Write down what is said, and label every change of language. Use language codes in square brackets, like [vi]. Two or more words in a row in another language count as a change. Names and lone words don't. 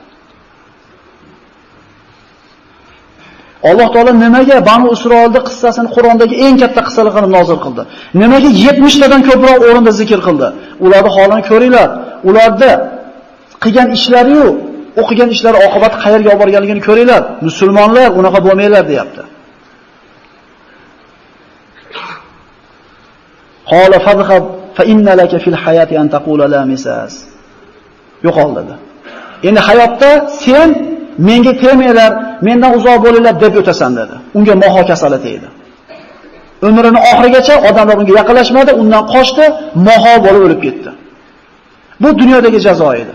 [uz] Alloh taolo nimaga Banu Isroilda qissasini Qur'ondagi eng katta qissalar qilib nozil qildi? Nimaga 70 tadan ko'proq o'rinda zikr qildi? Ularni holini ko'ringlar. Ularda qilgan ishlari-yu, o'qigan ishlari oqibati qayerga olib borganligini ko'ringlar. Musulmonlar unaqa bo'lmanglar deyapti. [ar] قال فاذهب فإن لك في الحياة أن تقول لا مساس. [uz] Yo'qol dedi. Endi hayotda sen menga tegmanglar, mendan uzoq bo'linglar deb o'tasan dedi. Unga moho kasali tegdi. Umrining oxirigacha odamlar unga yaqinlashmadi, undan qochdi, moho bo'lib o'lib ketdi. Bu dunyodagi jazo edi.